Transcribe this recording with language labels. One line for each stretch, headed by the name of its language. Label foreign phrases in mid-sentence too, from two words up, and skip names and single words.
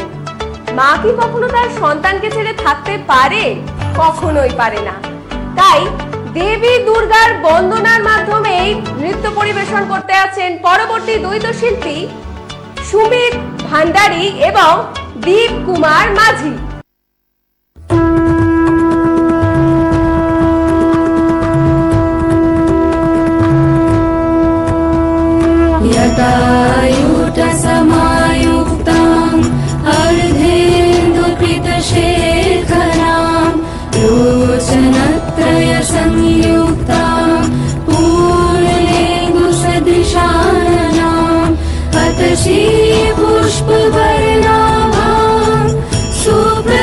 Bangla: মা কি কখনো তার সন্তানকে ছেড়ে থাকতে পারে? কখনোই পারে না। তাই দেবী দুর্গার বন্দনার মাধ্যমে নৃত্য পরিবেশন করতে আছেন পরবর্তী দ্বৈত শিল্পী সুমিত ভান্ডারী এবং দীপ কুমার মাঝি।
Sanskrit: समायुक्ताम् अर्धेन्दुकृतशेखराम् लोचनत्रय संयुक्ताम् पूर्णेन्दुसदृशाननाम् अतशी पुष्पवर्णाभाम् शुभ